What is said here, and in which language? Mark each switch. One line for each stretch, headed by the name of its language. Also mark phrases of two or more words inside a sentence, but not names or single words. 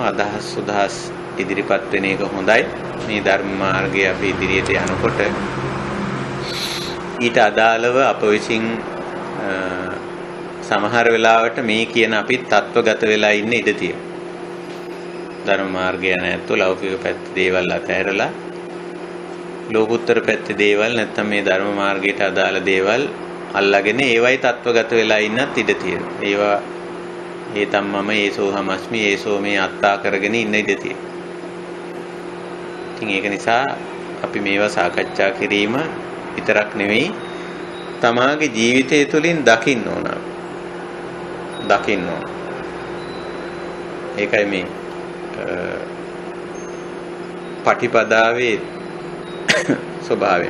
Sinhala: අදහස් සුදහස් ඉදිරිපත් වෙන එක හොඳයි. මේ ධර්ම මාර්ගය අපි ඉදිරියට යනකොට ඊට අදාළව අප විසින් සමහර වෙලාවට මේ කියන අපි තත්වගත වෙලා ඉන්න ඉඩ තියෙනවා. ධර්ම මාර්ගය නැත්නම් ලෞකික පැත්ත දේවල් අතහැරලා ලෝකුත්තර පැත්තේ දේවල් නැත්නම් මේ ධර්ම මාර්ගයට අදාළ දේවල් අල්ලාගෙන ඒවයි තත්වගත වෙලා ඉන්නත් ඉඩ තියෙනවා. ඒවා ඒ තමම
Pali: ඒසෝ හමස්මි ඒසෝ මේ අත්තා
Sinhala: කරගෙන ඉන්න ඉඩ තියෙනවා. ඉතින් ඒක නිසා අපි මේවා සාකච්ඡා කිරීම විතරක් නෙවෙයි තමාගේ ජීවිතය තුළින් දකින්න ඕන. ඒකයි මේ පටිපදාවේ ස්වභාවය.